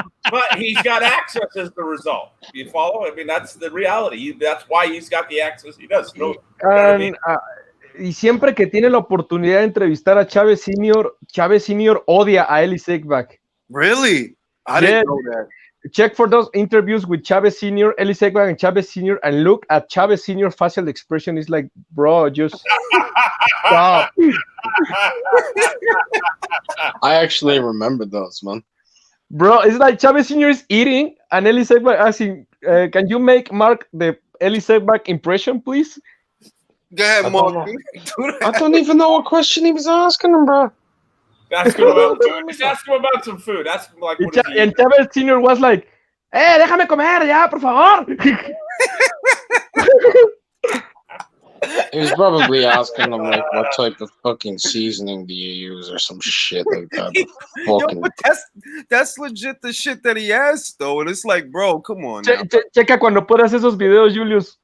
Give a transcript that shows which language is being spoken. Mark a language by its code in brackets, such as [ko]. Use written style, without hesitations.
[en] But he's got access as the result. You follow? I mean, that's the reality. That's why he's got the access he does. You know what I mean? [es] Y siempre que tiene la oportunidad de entrevistar a Chávez Senior odia a Ellie Sackback. [en] Really? I didn't know that. Check for those interviews with Chávez Senior, Ellie Sackback, and Chávez Senior, and look at Chávez Senior facial expression. It's like, bro, just stop. I actually remember those, man. Bro, it's like Chávez Senior is eating, and Ellie Sackback asking, "Can you make Mark the Ellie Sackback impression, please?" Go ahead, Mark. I don't even know what question he was asking him, bro. Ask him about food. Just ask him about some food. Ask him like, what and Chávez Senior was like, [es] déjame comer ya, por favor. [en] He was probably asking him like, what type of fucking seasoning do you use or some shit like that. Yo, but that's legit the shit that he asked though, and it's like, bro, come on. [es] Checa cuando pones esos videos, Julius.